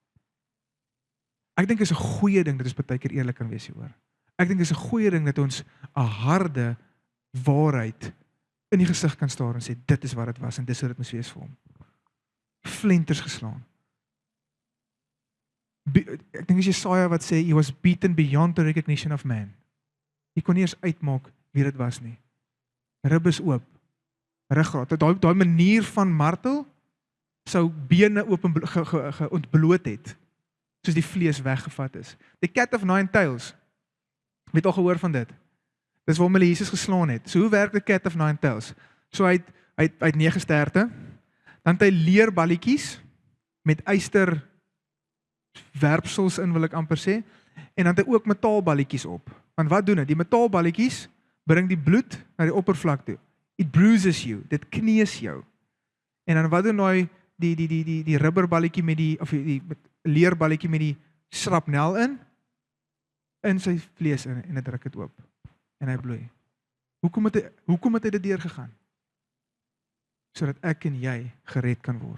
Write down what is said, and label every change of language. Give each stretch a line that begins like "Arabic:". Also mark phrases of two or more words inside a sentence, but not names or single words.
Afrikaans: Ek dink is 'n goeie ding, dat ons baie keer eerlik kan wees hieroor. Ek dink is 'n goeie ding, dat ons 'n harde waarheid in die gesig kan staar en sê, dit is wat dit was, en dis wat dit moes wees vir hom. Flenters geslaan. Ek dink is Jesaja wat sê,
English: he was beaten beyond the recognition of man.
Afrikaans: Jy kon nie eens uitmaak wie dit was nie. Rib is oop, ruggraat. Daai manier van martel sou bene oop en ontbloot het, soos die vlees weggevat is.
English: The cat of 9 tails.
Afrikaans: Het al gehoor van dit? Dis waarom hulle Jesus geslaan het. So hoe werk
English: the cat of 9 tails?
Afrikaans: So hy het 9 sterte, dan het hy leerballetjies met yster werpsels in, wil ek amper sê, en dan het hy ook metaalballetjies op. Want wat doen dit? Die metaalballetjies bring die bloed na die oppervlak toe.
English: It bruises you,
Afrikaans: dit kneus jou. En dan wat doen hy die rubberballetjie met die leerballetjie met die shrapnel in sy vlees en dit druk dit oop. En hy bloei. Hoekom het hy dit deurgegaan? Sodat ek en jy gered kan word.